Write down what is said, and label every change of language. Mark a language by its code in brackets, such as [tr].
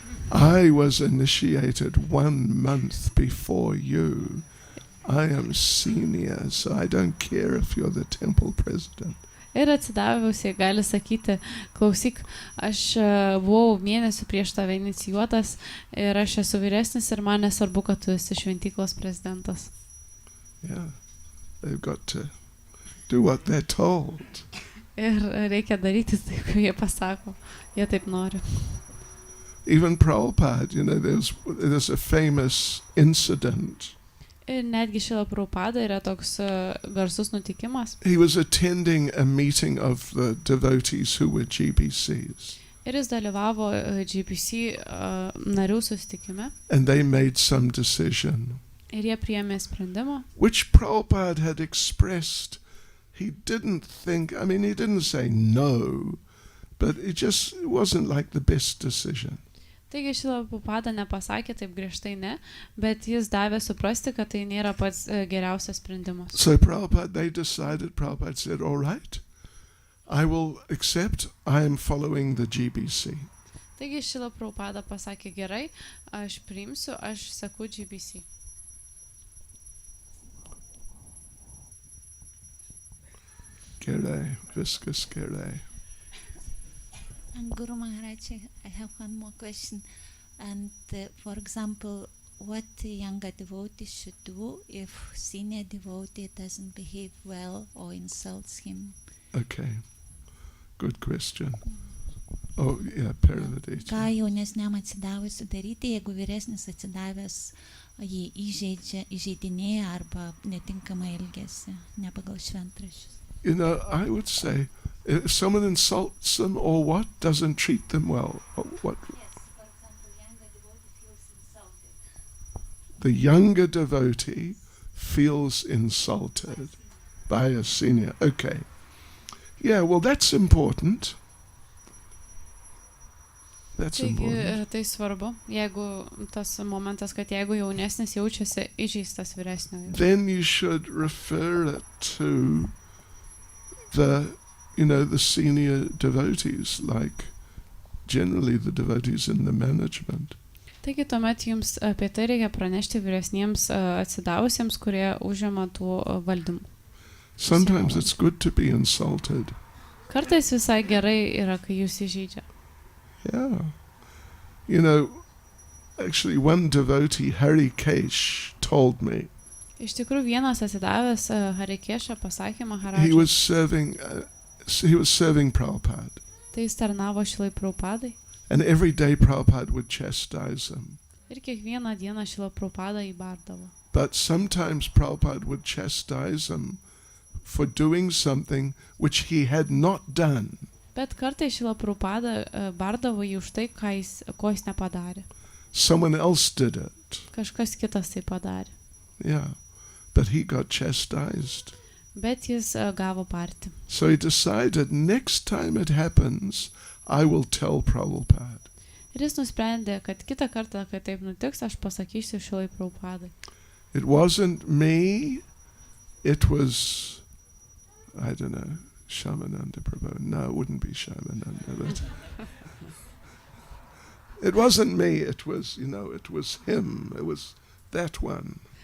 [en] I was initiated 1 month before you. I am senior, so I don't care if you're the temple president. [lt] Ir atsidavusiai gali sakyti, klausyk, aš buvau mėnesių prieš tave inicijuotas ir aš esu vyresnis ir man nesvarbu, kad tu esi šventyklos prezidentas. [en] Yeah, they've got to do what they're told. [lt] Ir reikia daryti tai, kaip jie pasako. Jie taip nori. [en] Even Prabhupada, there's a famous incident. [lt] Ir netgi Šrila Prabhupada yra toks garsus nutikimas. [en] He was attending a meeting of the devotees who were GBCs. [lt] Ir jis dalyvavo GBC narių susitikime. [en] And they made some decision, [lt] Ir jie priėmė sprendimą, [en] which Prabhupada had expressed. He didn't say no, but it wasn't like the best decision. [lt] taigi Šrila Prabhupada nepasakė taip griežtai ne, bet jis davė suprasti, kad tai nėra pats geriausias sprendimas. [en] So Prabhupada said, all right, I will accept, I am following the GBC. [lt] Taigi Šrila Prabhupada pasakė gerai, aš priimsiu, aš seku GBC. Gerai, viskas gerai. [en] And Guru Maharaj, I have one more question. And for example, what a younger devotee should do if senior devotee doesn't behave well or insults him? Okay, good question. Oh, yeah, Paravadita. [lt] Ką jaunesniam atsidavusiu daryti, jeigu vyresnis atsidavęs jį įžeidinėja arba netinkamai elgesi, ne pagal šventraščius? [en] I would say, if someone insults them or what, doesn't treat them well, what? Yes, for example, younger devotee feels insulted. The younger devotee feels insulted by a senior. Okay. Yeah, well, that's important. That's important. [lt] Taigi tai svarbu, jeigu tas momentas, kad jeigu jaunesnis jaučiasi įžeistas vyresniojo. [en] Then you should refer it to the senior devotees, like generally the devotees in the management. [lt] Taigi tuomet jums apie tai reikia pranešti vyresniems atsidavusiems, kurie užima tų valdymų. [en] Sometimes it's good to be insulted. [lt] Kartais visai gerai yra, kai jūs įžeidžia. [en] Yeah. Actually one devotee, Hari Kesh, told me [lt] Iš tikrųjų vienas atsidavęs Harikėšą pasakė [en] he [lt] Maharadžai. [en] was serving Prabhupada. [lt] Tai jis tarnavo Šrilai Prabhupadai. [en] And every day Prabhupada would chastise him. [lt] Ir kiekvieną dieną Šrila Prabhupada įbardavo. [en] But sometimes Prabhupada would chastise him for doing something which he had not done. [lt] Bet kartais Šrila Prabhupada bardavo jį už tai, ko jis nepadarė. [en] Someone else did it. [lt] Kažkas kitas tai padarė. [en] Yeah. But he got chastised. [lt] Bet jis gavo partį. [en] So he decided, next time it happens, I will tell Prabhupada. [lt] Ir jis nusprendė, kad kitą kartą, kai taip nutiks, aš pasakysiu Šrilai Prabhupadai. [en] It wasn't me, it was, I don't know, Shamananda Prabhu. No, it wouldn't be Shamananda. But it wasn't me, it was, it was him, it was that one.